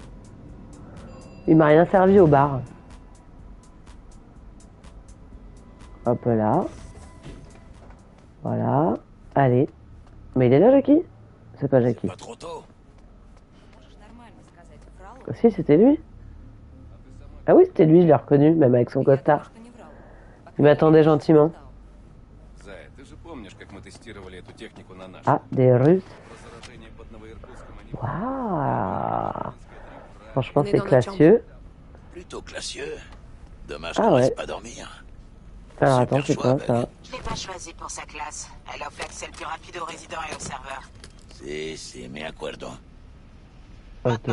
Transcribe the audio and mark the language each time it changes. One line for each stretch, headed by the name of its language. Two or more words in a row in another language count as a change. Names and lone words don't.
French: Il m'a rien servi au bar. Hop là. Voilà. Allez. Mais il est là, Jackie? C'est pas Jackie. Pas trop tôt. Si, c'était lui. Ah oui, c'était lui, je l'ai reconnu, même avec son costard. Il m'attendait gentiment.
Russian: Зая, ты же помнишь, как мы тестировали эту технику на наших?
French: Ah, des Russes.
Russian: Заражение под Новоиркутском они
French: Waouh. Franchement, On est c'est dans notre classieux. Plutôt classieux. Dommage Ah qu'on ouais. reste pas dormir. Alors Super attends, c'est choix, quoi ça? Je l'ai pas choisi pour sa classe. Elle offre l'accès le plus rapide aux résidents et aux serveurs.
Spanish: Si, me acuerdo.
French: Maintenant,